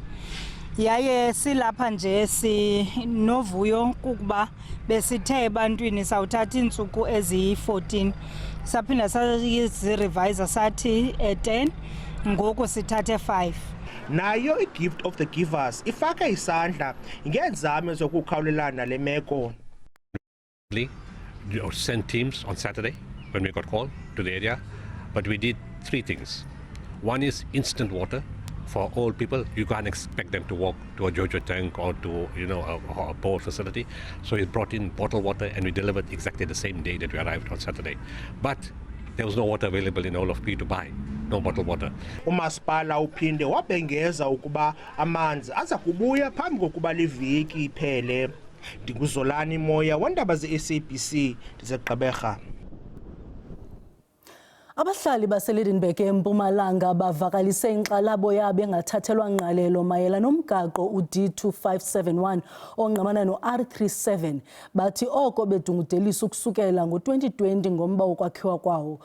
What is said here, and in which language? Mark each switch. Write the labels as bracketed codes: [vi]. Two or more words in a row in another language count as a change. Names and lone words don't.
[xh] Yaye silapha nje sinovuyo kukuba besithe ebantwini sawuthatha iintsuku eziyi-14 saphinda sayizirevisa sathi 10 ngoku sithathe 5. Nayo iGift of the Givers ifaka isandla ngeenzame zokukhawulelana le meko. [en] We sent teams on Saturday when we got called to the area, but we did 3 things. One is instant water. For old people, you can't expect them to walk to a Jojo tank or to a bore facility. So we brought in bottled water and we delivered exactly the same day that we arrived on Saturday. But there was no water available in all of P to buy, no bottled water. [xh] Umasipala uphinde wabhengeza ukuba amanzi aza kubuya phambi kokuba liviki iphele. Ndinguzolani Moya wandaba ze-SABC ndizeGqeberha. Abahlali baseLidenburg eMpumalanga bavakalise inkxalabo yabo engathathelwa ngqalelo mayela nomgaqo uD2571 ongqamana noR37 bathi oko bedungudelisa ukusukela ngo-2020 ngomba wokwakhiwa kwawo.